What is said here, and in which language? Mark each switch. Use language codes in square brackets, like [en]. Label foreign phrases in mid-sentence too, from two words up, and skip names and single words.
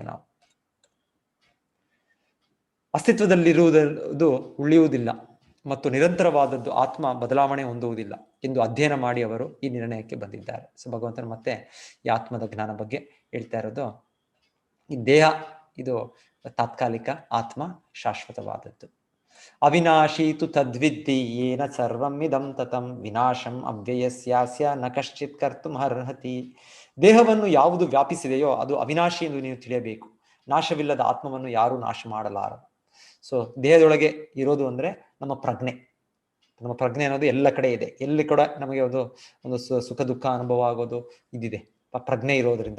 [kn] ನಾವು ಅಸ್ತಿತ್ವದಲ್ಲಿರುವುದು ಉಳಿಯುವುದಿಲ್ಲ ಮತ್ತು ನಿರಂತರವಾದದ್ದು ಆತ್ಮ ಬದಲಾವಣೆ ಹೊಂದುವುದಿಲ್ಲ ಎಂದು ಅಧ್ಯಯನ ಮಾಡಿ ಅವರು ಈ ನಿರ್ಣಯಕ್ಕೆ ಬಂದಿದ್ದಾರೆ. ಸೊ ಭಗವಂತನ ಮತ್ತೆ ಈ ಆತ್ಮದ ಜ್ಞಾನ ಬಗ್ಗೆ ಹೇಳ್ತಾ ಇರೋದು, ಈ ದೇಹ ಇದು ತಾತ್ಕಾಲಿಕ, ಆತ್ಮ ಶಾಶ್ವತವಾದದ್ದು. [sa] ಅವಿನಾಶಿ ತು ತದ್ವಿದ್ಧಿ ಯೇನ ಸರ್ವಂ ಇದಂ ತತಂ ವಿನಾಶಂ ಅವ್ಯಯಸ್ಯಾಸ್ಯ ನ ಕಶ್ಚಿತ್ ಕರ್ತುಂ ಅರ್ಹತಿ. [kn] ದೇಹವನ್ನು ಯಾವುದು ವ್ಯಾಪಿಸಿದೆಯೋ ಅದು ಅವಿನಾಶಿ ಎಂದು ನೀನು ತಿಳಿಯಬೇಕು. ನಾಶವಿಲ್ಲದ ಆತ್ಮವನ್ನು ಯಾರೂ ನಾಶ ಮಾಡಲಾರರು. ಸೊ ದೇಹದೊಳಗೆ ಇರೋದು ಅಂದ್ರೆ ನಮ್ಮ ಪ್ರಜ್ಞೆ. ನಮ್ಮ ಪ್ರಜ್ಞೆ ಅನ್ನೋದು ಎಲ್ಲ ಕಡೆ ಇದೆ, ಎಲ್ಲಿ ಕೂಡ ನಮಗೆ ಒಂದು ಸುಖ ದುಃಖ ಅನುಭವ ಆಗೋದು ಇದಿದೆ ಪ್ರಜ್ಞೆ ಇರೋದ್ರಿಂದ.